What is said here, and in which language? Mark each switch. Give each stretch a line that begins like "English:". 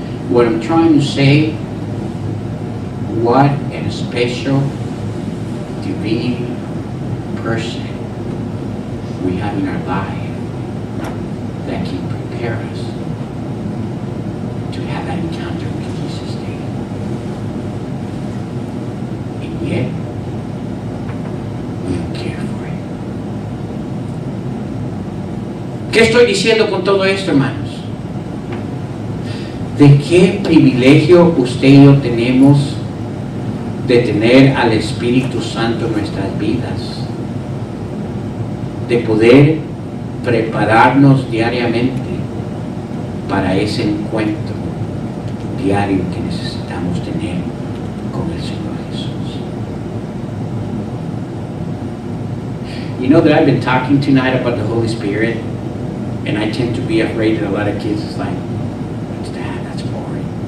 English: What I'm trying to say, what a special, divine person we have in our life that can prepare us to have that encounter with Jesus daily. And yet, we don't care for it.
Spanish: ¿Qué estoy diciendo con todo esto, hermanos? ¿De qué privilegio usted y yo tenemos de tener al Espíritu Santo en nuestras vidas? De poder prepararnos diariamente para ese encuentro diario que necesitamos tener con el Señor Jesús.
English: You know that I've been talking tonight about the Holy Spirit, and I tend to be afraid that a lot of kids is like, what's that? That's boring.